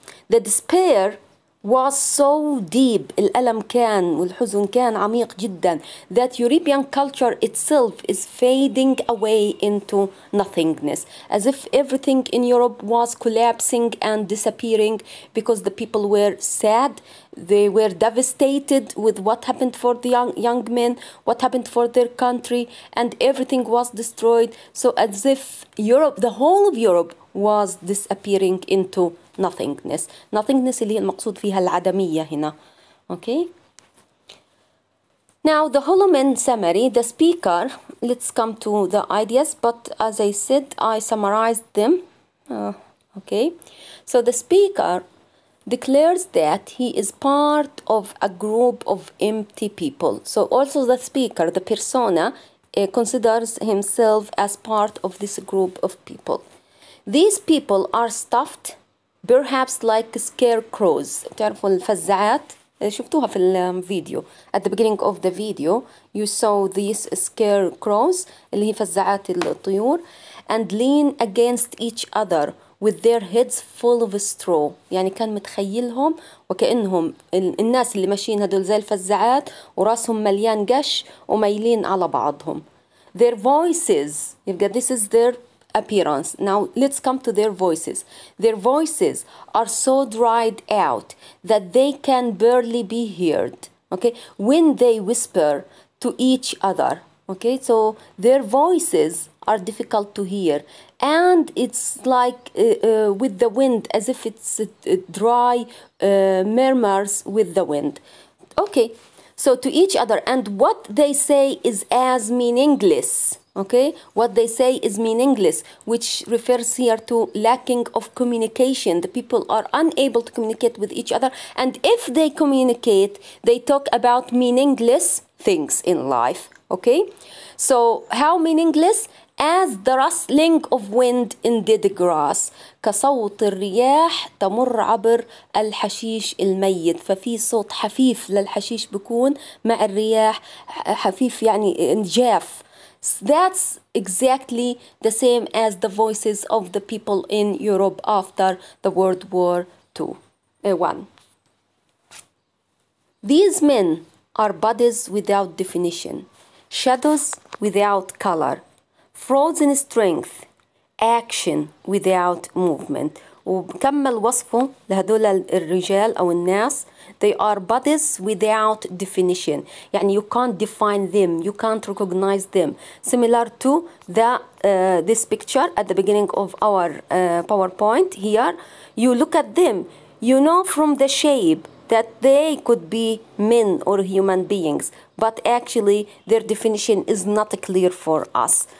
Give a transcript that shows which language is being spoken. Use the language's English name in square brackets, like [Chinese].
[English] The despair was so deep, [Arabic] الألم كان والحزن كان عميق جدا, [English] that European culture itself is fading away into nothingness, as if everything in Europe was collapsing and disappearing because the people were sad, they were devastated with what happened for the young men, what happened for their country, and everything was destroyed. So as if Europe, the whole of Europe, was disappearing into nothingness. Nothingness [Arabic] اللي المقصود فيها العدمية هنا. [English] Okay. Now the Hollow Men summary, the speaker, let's come to the ideas, but as I said, I summarized them. Okay. So the speaker declares that he is part of a group of empty people. So also the speaker, the persona, considers himself as part of this group of people. These people are stuffed perhaps like scarecrows. [Arabic] تعرفوا الفزعات شفتوها في الفيديو. [English] At the beginning of the video you saw these scarecrows [Arabic] اللي هي فزعات الطيور, [English] and lean against each other with their heads full of straw. [Arabic] يعني كان متخيلهم وكأنهم الناس اللي ماشيين هدول زي الفزعات وراسهم مليان قش وميلين على بعضهم. [English] Their voices, [Arabic] يبقى [English] this is their appearance. Now let's come to their voices. Their voices are so dried out that they can barely be heard, okay, when they whisper to each other. Okay, so their voices are difficult to hear, and it's like with the wind, as if it's dry murmurs with the wind. Okay, so to each other, and what they say is as meaningless. Okay, what they say is meaningless, which refers here to lacking of communication. The people are unable to communicate with each other, and if they communicate, they talk about meaningless things in life. Okay, so how meaningless? As the rustling of wind in dead grass. [Arabic] كصوت الرياح تمر عبر الحشيش الميت. ففي صوت حفيف للحشيش بيكون مع الرياح، حفيف يعني جاف. [English] That's exactly the same as the voices of the people in Europe after the World War I. These men are bodies without definition, shadows without color, frozen strength, action without movement. [Arabic] وبكمل وصفه لهدول الرجال أو الناس. [English] They are bodies without definition. [Arabic] يعني [English] you can't define them, you can't recognize them. Similar to this picture at the beginning of our PowerPoint here. You look at them, you know from the shape that they could be men or human beings, but actually their definition is not clear for us.